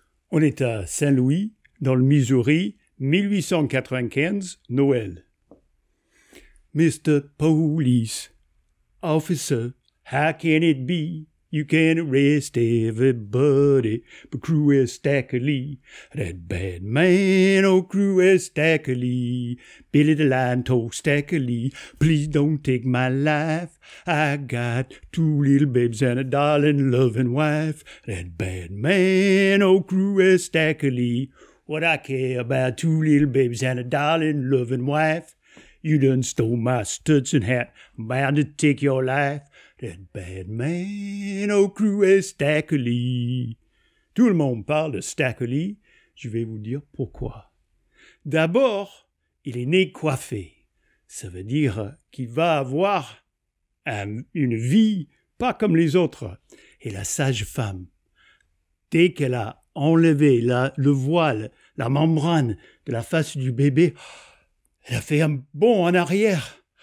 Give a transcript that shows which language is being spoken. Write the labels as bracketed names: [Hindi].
[French] On est à Saint-Louis, dans le Missouri, 1895, Noël. [English] Mr. Police Officer, how can it be you can arrest everybody but Cruel Stackerly, that bad man, oh Cruel Stackerly. Billy the Lion told Stackerly, please don't take my life. I got 2 little babes and a darling loving wife. That bad man, oh Cruel Stackerly. What I care about 2 little babes and a darling loving wife. You done stole my Stetson hat, I'm bound to take your life. That bad man, oh Cruel Stackerly. [French] Tout le monde parle de Stackerly, je vais vous dire pourquoi. D'abord, il est né coiffé. Ça veut dire qu'il va avoir une vie pas comme les autres. Et la sage-femme, dès qu'elle a enlevé le voile, la membrane de la face du bébé, elle a fait un bond en arrière.